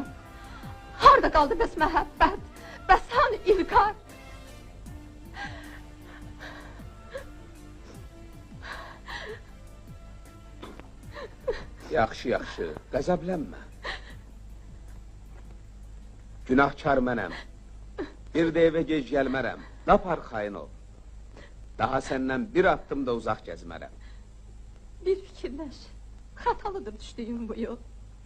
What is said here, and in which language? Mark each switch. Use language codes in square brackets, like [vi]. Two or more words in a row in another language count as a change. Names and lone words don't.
[az] Harda qaldı bəs məhəbbət? Bəs hani ilqar? Yaxşı, yaxşı. Qəzəblənmə. Günahkar mənəm. [tr] Bir de eve [az] gec gəlmərəm. [tr] Ne yapar xain ol? Daha senden bir adım da uzak gezmərəm. [az] Bir fikirləş. Xatalıdır düşdüyüm bu yol.